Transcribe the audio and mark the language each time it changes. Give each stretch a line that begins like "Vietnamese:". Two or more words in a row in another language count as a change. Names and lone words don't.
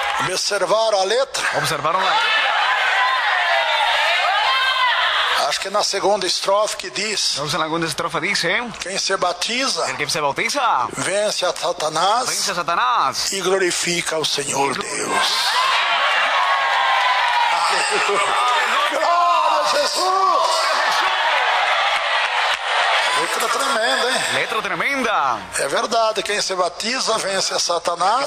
Portuguese: Observaram a letra?
Spanish: ¿Observaron la letra?
Portuguese: Acho que na segunda estrofe que diz:
Spanish: Entonces en la segunda estrofa dice:
Portuguese: quem se batiza
Spanish: el que se bautiza
Portuguese: vence a Satanás
Spanish: vence a Satanás.
Portuguese: e glorifica o Senhor Deus. Glória a Jesus! Letra tremenda, hein?
Spanish: Letra tremenda.
Portuguese: É verdade, quem se batiza vence a Satanás